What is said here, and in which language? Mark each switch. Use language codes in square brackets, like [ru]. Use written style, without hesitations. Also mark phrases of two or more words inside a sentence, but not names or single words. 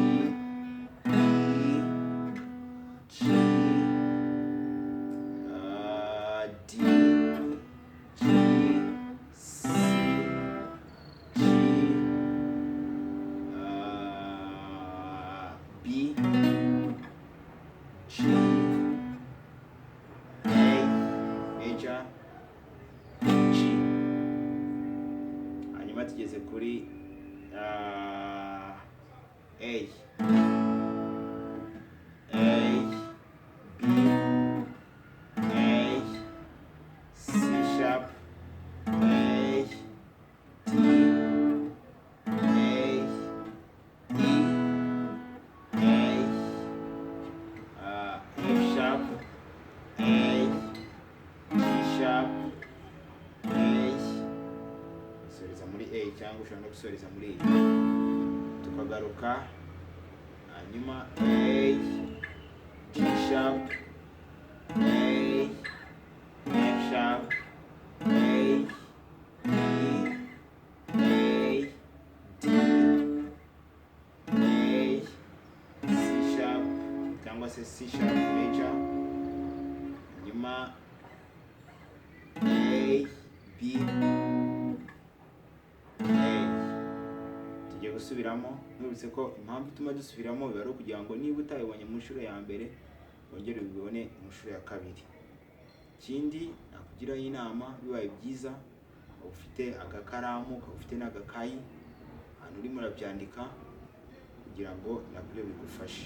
[en] E, G, D, G, C, G, B, G, A, major, G. [rw] Hanyuma tugeze kuri [en] A, A, B, A, C sharp, A, D, A, E, A, F sharp, A, G sharp, A, [rw] gusoreza muri A cyangwa ushobora no gusoreza muri E, tukagaruka hanyuma [en] A, G sharp, A, F sharp, A, E, A, D, A, C sharp, [rw] cyangwa se [en] C sharp major, hanyuma A, B, A. [rw] Tugiye gusubiramo, nubutse ko impamvu ituma dusubiramo biba ari ukugira ngo niba utabibonye mu nshuro ya mbere wongere ubibone mu nshuro ya kabiri. Ikindi nakugiraho inama, bibaye byiza ufite agakaramu, ufite n'agakayi ahantu urimo urabyandika kugira ngo nabyo bigufashe.